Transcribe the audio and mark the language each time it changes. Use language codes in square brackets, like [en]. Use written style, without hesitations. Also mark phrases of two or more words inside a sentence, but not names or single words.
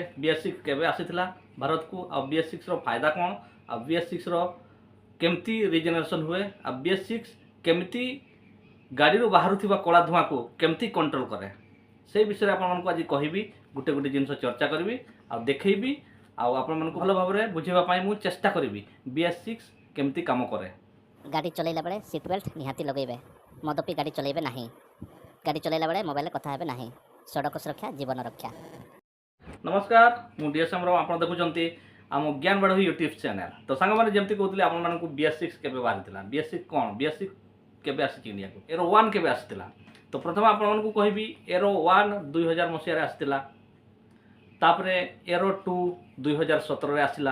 [or] BS6 କେବେ ଆସିଥିଲା ଭାରତକୁ, ଆଉ BS6ର ଫାଇଦା କ'ଣ, ଆଉ BS6ର କେମିତି ରିଜେନେରେସନ୍ ହୁଏ, ଆଉ BS6 କେମିତି ଗାଡ଼ିରୁ ବାହାରୁଥିବା କଳା ଧୂଆଁକୁ କେମିତି କଣ୍ଟ୍ରୋଲ କରେ, ସେଇ ବିଷୟରେ ଆପଣମାନଙ୍କୁ ଆଜି କହିବି। ଗୋଟେ ଗୋଟେ ଜିନିଷ ଚର୍ଚ୍ଚା କରିବି ଆଉ ଦେଖେଇବି, ଆଉ ଆପଣମାନଙ୍କୁ ଭଲ ଭାବରେ ବୁଝେଇବା ପାଇଁ ମୁଁ ଚେଷ୍ଟା କରିବି BS6 କେମିତି କାମ କରେ। [spv] ଗାଡ଼ି ଚଲେଇଲା ବେଳେ [en] seat belt [spv] ନିହାତି ଲଗେବେ। ମଦ ପି ଗାଡ଼ି ଚଲେଇବେ ନାହିଁ। ଗାଡ଼ି ଚଲେଇଲା ବେଳେ ମୋବାଇଲ କଥା ହେବେ ନାହିଁ। ସଡ଼କ ସୁରକ୍ଷା ଜୀବନ ରକ୍ଷା। [or] नमस्कार, ମୁଁ DSM ରାव, ଆପଣ ଦେଖୁଛନ୍ତି ଆମ ଜ୍ଞାନ ବାଢ଼ [en] YouTube channel. [or] ତ ସାଙ୍ଗମାନେ ଯେମିତି କହୁଥିଲି ଆପଣମାନଙ୍କୁ BS6 କେବେ ବାହାରିଥିଲା, BS6 କ'ଣ, BS6 କେବେ ଆସିଛି ଇଣ୍ଡିଆକୁ, ଏରୋ 1 କେବେ ଆସିଥିଲା। ତ ପ୍ରଥମେ ଆପଣମାନଙ୍କୁ କହିବି ଏରୋ 1 2000 ମସିହାରେ ଆସିଥିଲା। ତାପରେ ଏରୋ 2 2017ରେ ଆସିଲା।